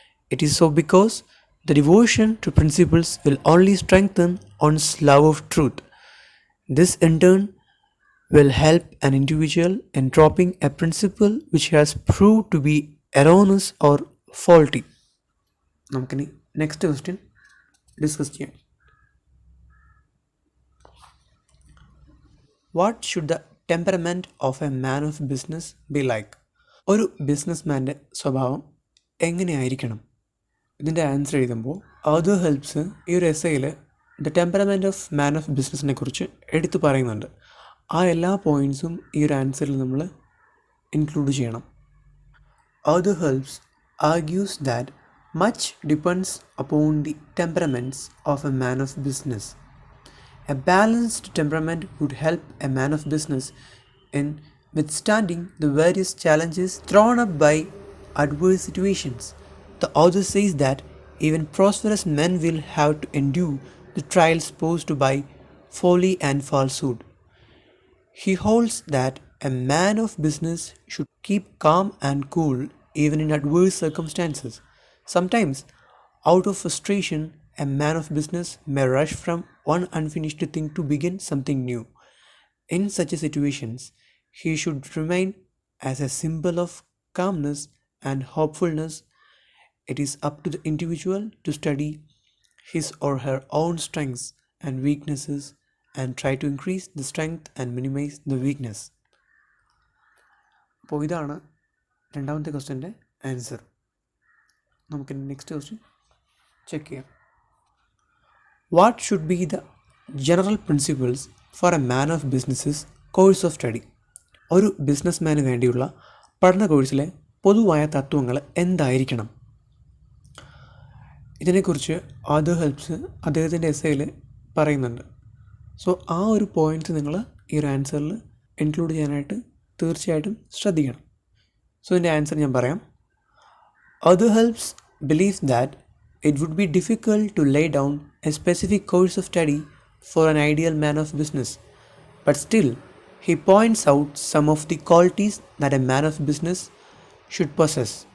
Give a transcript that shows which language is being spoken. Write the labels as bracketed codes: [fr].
[en] It is so because the devotion to principles will only strengthen one's love of truth. This in turn will help an individual in dropping a principle which has proved to be erroneous or faulty. [ml] നമുക്കിനി next question discuss ചെയ്യാം. [en] What should the temperament of a man of business be like? [ml] ഒരു ബിസിനസ്മാൻ്റെ സ്വഭാവം എങ്ങനെയായിരിക്കണം? ഇതിൻ്റെ answer എഴുതുമ്പോൾ Arthur helps ഈ ഒരു എസ്സേയിൽ the temperament of man of ബിസിനസ്സിനെ കുറിച്ച് എടുത്തു പറയുന്നുണ്ട്. ആ എല്ലാ പോയിൻറ്റ്സും ഈ ഒരു ആൻസറിൽ നമ്മൾ ഇൻക്ലൂഡ് ചെയ്യണം. [en] Arthur Helps argues that much depends upon the temperaments of a man of business. A balanced temperament would help a man of business in withstanding the various challenges thrown up by adverse situations. The author says that even prosperous men will have to endure the trials posed by folly and falsehood. He holds that a man of business should keep calm and cool even in adverse circumstances. Sometimes, out of frustration, a man of business may rush from one unfinished thing to begin something new. In such situations, he should remain as a symbol of calmness and hopefulness. It is up to the individual to study his or her own strengths and weaknesses and try to increase the strength and minimize the weakness. [ml] അപ്പോൾ ഇതാണ് രണ്ടാമത്തെ ക്വസ്റ്റ്യൻ്റെ answer. നമുക്ക് next question check ചെയ്യാം. [en] What should be the general principles for a man of business's course of study? [ml] ഒരു ബിസിനസ്മാന് വേണ്ടിയുള്ള പഠന കോഴ്സിലെ പൊതുവായ തത്വങ്ങൾ എന്തായിരിക്കണം? ഇതിനെക്കുറിച്ച് ആദർ ഹെൽപ്സ് അദ്ദേഹത്തിൻ്റെ എസ്സേയിൽ പറയുന്നുണ്ട്. സോ ആ ഒരു പോയിൻറ്റ്സ് നിങ്ങൾ ഈ ഒരു ആൻസറിൽ ഇൻക്ലൂഡ് ചെയ്യാനായിട്ട് തീർച്ചയായിട്ടും ശ്രദ്ധിക്കണം. സോ ഇതിൻ്റെ ആൻസർ ഞാൻ പറയാം. [en] Other helps believes that it would be difficult to lay down a specific course of study for an ideal man of business, but still, he points out some of the qualities that a man of business should possess.